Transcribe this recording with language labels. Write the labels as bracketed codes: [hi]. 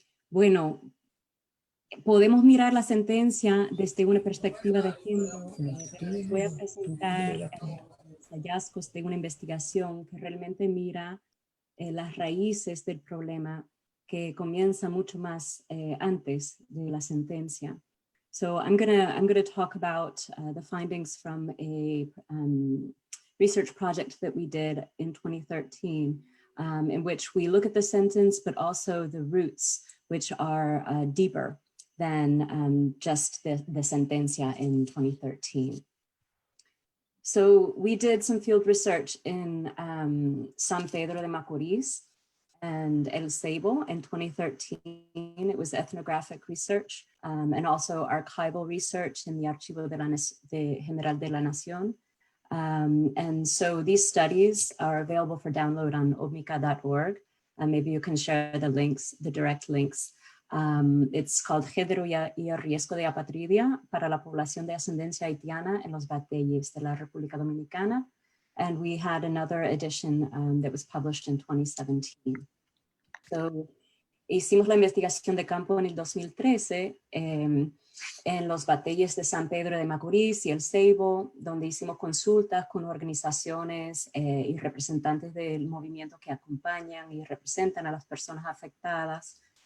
[es] Bueno, podemos mirar la sentencia desde una perspectiva de género. Les voy a presentar los hallazgos de una investigación que realmente mira las raíces del problema, que comienza mucho más antes de la sentencia. [en] So I'm gonna talk about the findings from a research project that we did in 2013, in which we look at the sentence, but also the roots, which are deeper than just the sentencia in 2013. So we did some field research in San Pedro de Macorís and El Ceibo in 2013. It was ethnographic research and also archival research in the Archivo General de la Nación. And so these studies are available for download on omika.org. Maybe you can share the links, the direct links. It's called [es] Género y el riesgo de apatridia para la población de ascendencia haitiana en los bateyes de la República Dominicana. [en] And we had another edition that was published in 2017. [es] So, hicimos la investigación de campo en el 2013 en los bateyes de San Pedro de Macorís y El Ceibo, donde hicimos consultas con organizaciones y representantes del movimiento que acompañan y representan a las personas afectadas.